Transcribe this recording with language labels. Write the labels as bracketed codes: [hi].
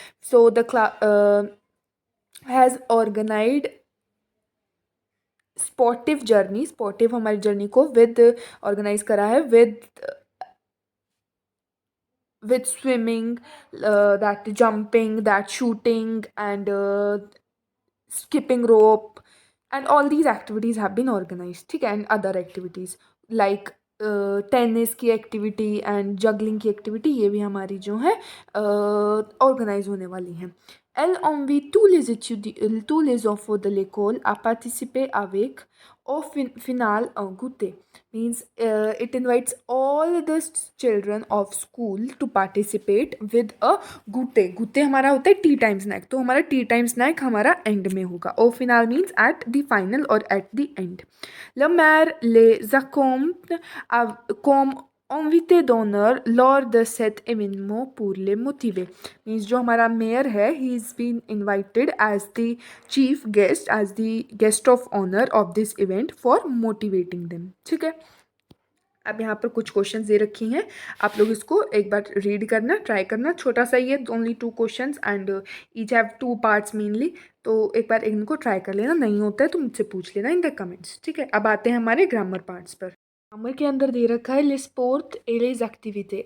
[en] So the class has organized [hi] sportive journey, sportive हमारी journey को with organise करा है [en] with swimming, that jumping, that shooting, and skipping rope, and all these activities have been organized. [hi] ठीक है, [en] and other activities like [hi] tennis की activity and juggling की activity ये भी हमारी जो है ऑर्गेनाइज होने वाली हैं। [fr] Elle invite tous les enfants de l'école à participer avec au final un goûter. [en] Means it invites all the children of school to participate with a goûter. [hi] goûter हमारा होता है [en] tea time snack, [hi] तो हमारा T time snack हमारा and में होगा। [fr] au final [en] means at the final or at the end. [fr] Le maire les accompagne comme invité d'honneur lors de cet événement pour les motiver. [en] Means [hi] जो हमारा mayor है [en] he is been invited as the chief guest, as the guest of honor of this event for motivating them. [hi] ठीक है। अब यहाँ पर कुछ questions दे रखी हैं, आप लोग इसको एक बार रीड करना, ट्राई करना। छोटा सा ही है, [en] Only 2 questions and each have 2 parts mainly. [hi] तो एक बार इनको ट्राई कर लेना, नहीं होता है तो मुझसे पूछ लेना [en] In the comments. [hi] ठीक है, अब आते हैं हमारे ग्रामर पार्ट्स पर। ग्रामर के अंदर दे रखा है [fr] les sport et les activités।